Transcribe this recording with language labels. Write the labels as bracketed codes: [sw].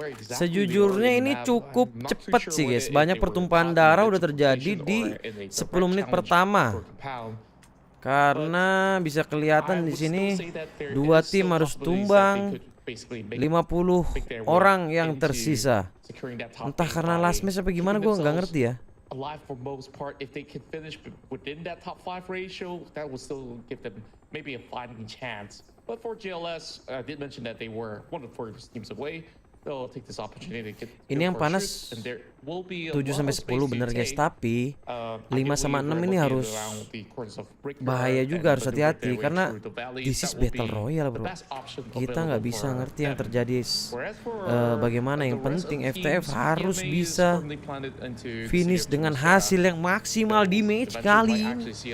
[id] Sejujurnya ini cukup cepat sih guys. Banyak pertumpahan darah udah terjadi di 10 menit pertama. Karena bisa kelihatan di sini 2 tim harus tumbang, 50 orang yang tersisa. Entah karena last match apa gimana gue nggak ngerti ya. [en] Alive for most part, if they could finish within that top 5 ratio, that would still give them maybe a fighting chance. But for GLS, I did mention that they were one of the 4 teams away. They'll take this opportunity to get. [id] Ini yang panas 7 sampai 10 bener guys, tapi 5 sama 6 ini harus bahaya juga, harus hati-hati karena [en] this is battle royale [id] bro. Kita nggak bisa ngerti yang terjadi bagaimana. Yang penting FTF harus bisa finish dengan hasil yang maksimal di match kali ini.